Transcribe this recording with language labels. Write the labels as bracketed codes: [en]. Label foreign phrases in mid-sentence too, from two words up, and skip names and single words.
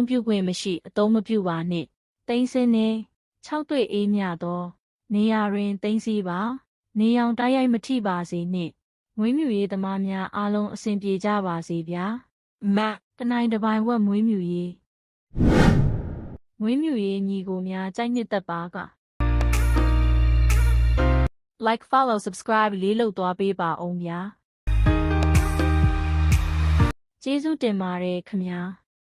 [my] ပြုခွင့်မရှိအသုံးမပြုပါနှင့်သိမ်းစင်းနှင့်6တွေ့အေးမြသောနေရာတွင်သိမ်းစည်းပါနေရောင်တိုက်ရိုက်မထိပါစေနှင့်မွေးမြူရေးသမားများအားလုံးအဆင်ပြေကြပါစေဗျာမတနိုင်တစ်ပိုင်းဝက်မွေးမြူရေးညီကိုများကြိုက်နှစ်သက်ပါက [en] like follow subscribe [my] လေးလုပ်သွားပေးပါအောင်ဗျာကျေးဇူးတင်ပါတယ်ခင်ဗျာ